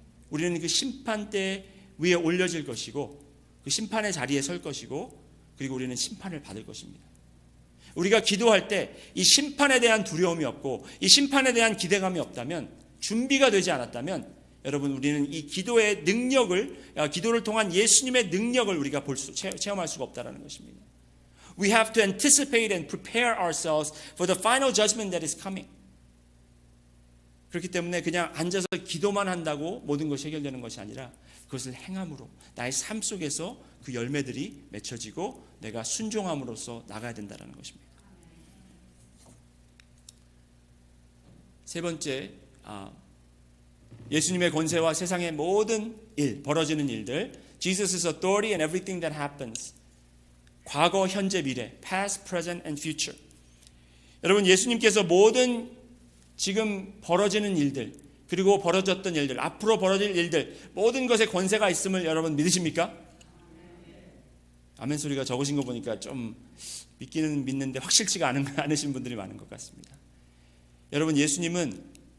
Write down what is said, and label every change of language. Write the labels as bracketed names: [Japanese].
[Korean] 우리는 그 심판대 위에 올려질 것이고 그 심판의 자리에 설 것이고 그리고 우리는 심판을 받을 것입니다. 우리가 기도할 때 이 심판에 대한 두려움이 없고 이 심판에 대한 기대감이 없다면, 준비가 되지 않았다면 여러분 우리는 이 기도의 능력을, 기도를 통한 예수님의 능력을 우리가 체험할 수가 없다는 것입니다. [English] We have to anticipate and prepare ourselves for the final judgment that is coming. [Korean] 그렇기 때문에 그냥 앉아서 기도만 한다고 모든 것이 해결되는 것이 아니라 그것을 행함으로 나의 삶 속에서 그 열매들이 맺혀지고 내가 순종함으로써 나가야 된다는 것입니다. 세 번째, 예수님의 권세와 세상의 모든 벌어지는 일들, [English] Jesus' authority and everything that happens. [Korean] 과거, 현재, 미래, [English] past, present, and future. [Korean] 여러분, 예수님께서 모든 지금 벌어지는 일들, 그리고 벌어졌던 일들, 앞으로 벌어질 일들, 모든 것에 권세가 있음을 여러분 믿으십니까? 아멘 소리가 적으신 거 보니까 좀 믿기는 믿는데 확실치가 않으신 분들이 많은 것 같습니다. 여러분, 예수님은